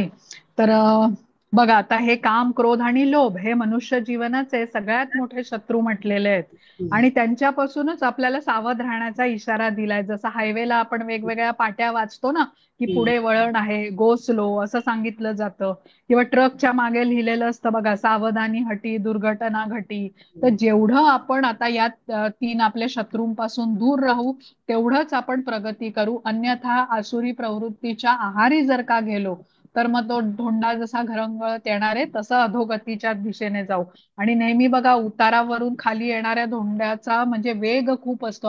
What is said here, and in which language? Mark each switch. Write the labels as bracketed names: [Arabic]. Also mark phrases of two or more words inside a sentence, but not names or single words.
[Marathi] तर बघा, आता हे काम, क्रोध आणि लोभ हे मनुष्य जीवनाचे सगळ्यात मोठे शत्रू म्हटलेले आहेत. आणि त्यांच्यापासूनच आपल्याला सावध राहण्याचा इशारा दिलाय. जसं हायवेला आपण वेगवेगळ्या पाट्या वाचतो ना, की पुढे वळण आहे, [English] go slow, [Marathi] असं सांगितलं जातं. किंवा ट्रकच्या मागे लिहिलेलं असतं बघा, [Hindi] सावधानी हटी, दुर्घटना घटी. [Marathi] तर जेवढं आपण आता या 3 आपल्या शत्रूंपासून दूर राहू, तेवढंच आपण प्रगती करू. अन्यथा आसुरी प्रवृत्तीच्या आहारी जर का गेलो, तर मग तो धोंडा जसा घरंगळत येणार आहे तसं अधोगतीच्या दिशेने जाऊ. आणि नेहमी बघा, उतारावरून खाली येणाऱ्या धोंड्याचा म्हणजे वेग खूप असतो.